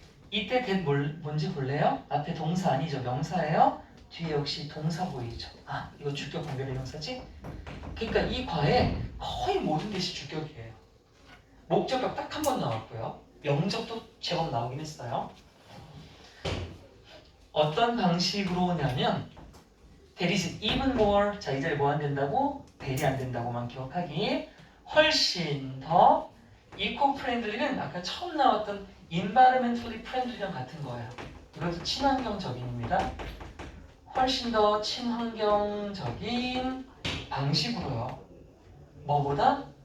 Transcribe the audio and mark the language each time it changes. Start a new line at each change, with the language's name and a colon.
Korean: 이때 that 뭔지 볼래요? 앞에 동사 아니죠? 명사예요? 뒤에 역시 동사 보이죠? 아, 이거 주격 관계대명사지? 그러니까 이 과에 거의 모든 것이 주격이에요. 목적격 딱 한 번 나왔고요. 명적도 제법 나오긴 했어요. 어떤 방식으로 오냐면
English: There is even more.
Korean: 자, 이 자리에 뭐 안 된다고? 대리 안 된다고만 기억하기. 훨씬 더 eco-friendly는 아까 처음 나왔던 environmentally friendly랑 같은 거예요. 이것도 친환경적인입니다. 훨씬 더 친환경적인 방식으로요. 뭐보다?